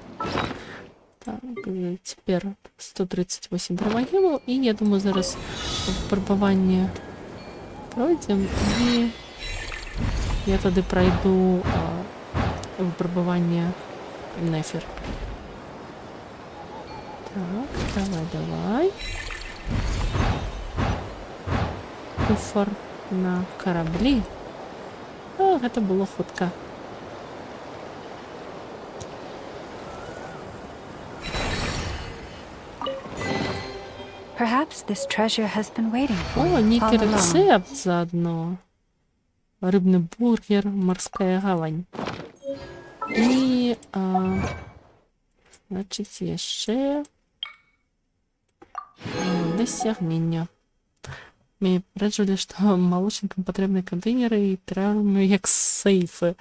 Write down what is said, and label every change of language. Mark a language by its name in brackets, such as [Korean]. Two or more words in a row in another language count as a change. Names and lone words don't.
[Belarusian] Так, цяпер 138 промагемаў, і я думаю, зараз выпрабаванне пройдем, і я тады пройду выпрабаванне Нефер. Так, давай. Куфар на караблі. А, гэта было хутка. [English] Perhaps this treasure has been waiting for [Belarusian] О, [English] you [Belarusian] нейкі [English] all along. [Belarusian] рэцэпт заадно. Рыбны бургер, марская гавань. І, значыць, яшчэ дасягнення. Мне праджвалі, што малочнікам патрэбны кантэйнеры і тэрарыумы як сейфы.